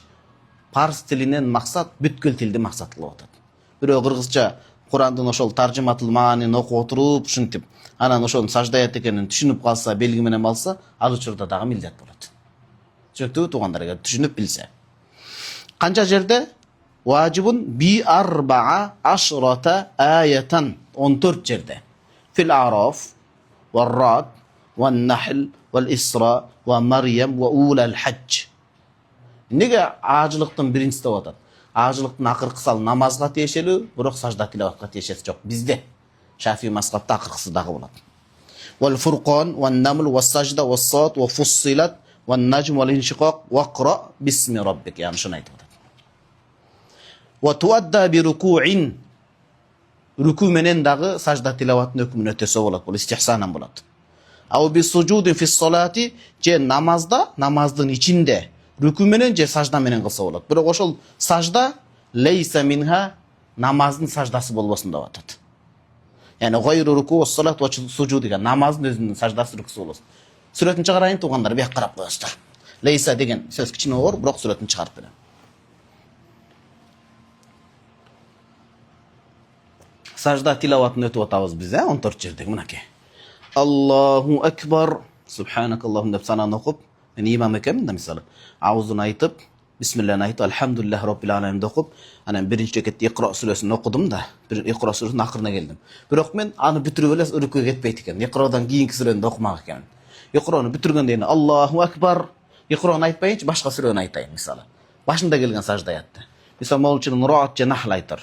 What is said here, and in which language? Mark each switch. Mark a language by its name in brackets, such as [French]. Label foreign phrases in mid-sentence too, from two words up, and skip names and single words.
[Kyrgyz] Парс тилинен максат бүткүл тилди максат кылып атат. Бирөө кыргызча Курандын ошол таржыматыл маанин окуп отуруп, ушинтип, анан ошонун сажда аят экенин түшүнүп калса, белги менен алса, ал учурда дагы милдет болот. Түшүнүктүүбү туугандар, эгер түшүнүп билсе. Канча жерде? [Arabic] واجب بأربع عشرة آية, 14 жерде. في الأعراف، والرعد، والنحل، والإسراء، ومريم، وأولى الحج. [Kyrgyz] Неге ажылыктын биринчиси деп атат? Ажылыктын акыркысы ал намазга тиешелүү, бирок сажда тилаватка тиешеси жок. Бизде Шафии мазхабта акыркысы дагы болот. [Arabic] والفرقان، والنمل، والسجدة، وص، وفصلت، والنجم، والانشقاق، واقرأ باسم ربك. [Kyrgyz] Яны шуну айтып атат. [Arabic] وتؤدى بركوع. [Kyrgyz] Руку менен дагы сажда тилаваттын өкүмүн өтөсө болот. Бул истихсанан болот. [Arabic] أو بسجود في الصلاة, [Kyrgyz] же намазда, намаздын ичинде руку менен же сажда менен кылса болот. Бирок ошол сажда [Arabic] ليس منها, [Kyrgyz] намаздын саждасы болбосун деп атат. Яны [Arabic] غير ركوع وصلاة وسجود [Kyrgyz] деген намаздын өзүнүн саждасы рукусу болосун. Сүрөтүн чыгарайын туугандар, бияк карап коесуздар. Лейса деген сөз кичине оор, бирок сүрөтүн чыгарып берем. Сажда тилаватын өтүп атабыз биз, 14 жердеги мынакей. [Arabic] الله أكبر, [Kyrgyz] субханакаллахум деп сананы окуп, мен имам экенмин да мисалы. Аузун айтып, бисмиллахи айтып, [Arabic] الحمد لله رب العالمين [Kyrgyz] окуп, анан биринчи рекетте Иқра сүрөсүн окудум да, Иқра сүрөсүнүн акырына келдим. Бирок мен аны бүтүрүп эле рүкүгө кетпейт экен. Иқрадан кийинки сүрөнү окумак экенмин. Иқраны бүтүргөндөн кийин [Arabic] الله أكبر, [Kyrgyz] Иқраны айтпайынчы башка сүрөнү айтайын мисалы. Башында келген сажда аятты. Мисалы молчунун Раад же Нахл айтар.